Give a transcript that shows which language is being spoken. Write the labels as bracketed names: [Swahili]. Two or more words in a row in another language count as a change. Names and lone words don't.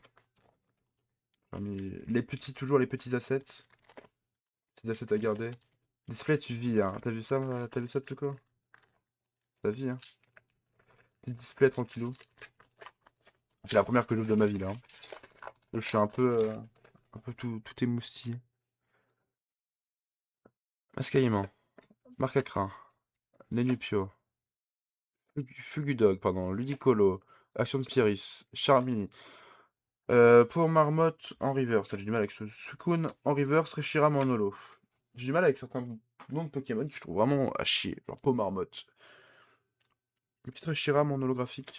[French] Toujours les petits assets. Petits assets à garder. Display, tu vis, hein. T'as vu ça, Tuko? Ça vit, hein. Petit display tranquillou. C'est la première que j'ouvre de ma vie, là, hein. Je suis un peu tout émoustillé. Mascaillement. Marcacrin. Nenupio. Fugudog, pardon. Ludicolo. Action de Pieris. Charmini. Pour Marmotte en reverse. J'ai du mal avec ce Sukun en reverse. Reshiram en holo. J'ai du mal avec certains noms de Pokémon que je trouve vraiment à chier. Genre Peau Marmotte. Une petite Reshiram en holographique.